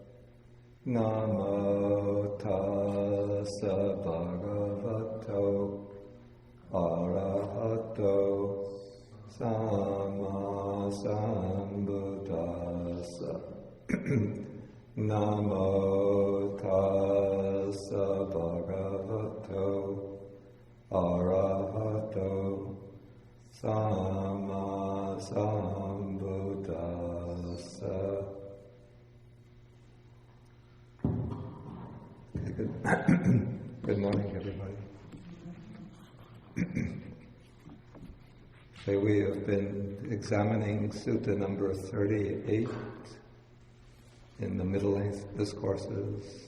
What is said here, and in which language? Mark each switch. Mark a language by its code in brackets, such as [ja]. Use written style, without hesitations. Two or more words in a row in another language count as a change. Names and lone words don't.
[pi] Namo tassa bhagavato arahato samma sambuddhassa. Namo tassa bhagavato arahato samma sambuddhassa. [en] Okay, good. Good morning, everybody. Okay, we have been examining Sutta number 38 in the middle-length Discourses.